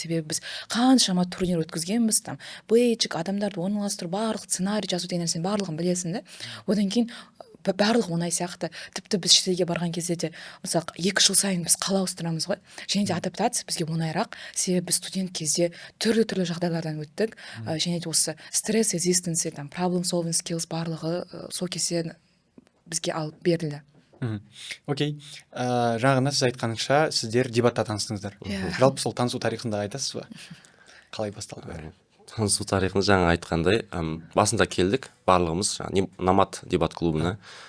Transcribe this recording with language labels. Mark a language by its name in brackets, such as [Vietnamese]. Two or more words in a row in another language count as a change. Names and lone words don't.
[Kazakh] Себебі біз қаншама турнир өткізгенбіз, там бейджик, адамдарды орналастыру, барлық сценарий жазу деген нәрсенің барлығын білесің да. Одан кейін барлық оңай сияқты. Тіпті біз шетелге барған кезде де, мысалы, 2 жыл сайын біз қала ауыстырамыз ғой. Және де адаптация бізге оңайырақ, себебі біз студент кезде түрлі жағдайлардан өттік. Және де осы стресс резистенция, там [English] problem solving skills [Kazakh] барлығы сол кезде бізге алып берілді. Окей. Жаңағына сіз айтқаныңша, сіздер дебатта таныстыңыздар. Жалпы сол танысу тарихында айтасыз ба? Қалай басталды бәрі? Танысу тарихын жаңа айтқандай, басында келдік, барлығымыз Намат дебат клубына.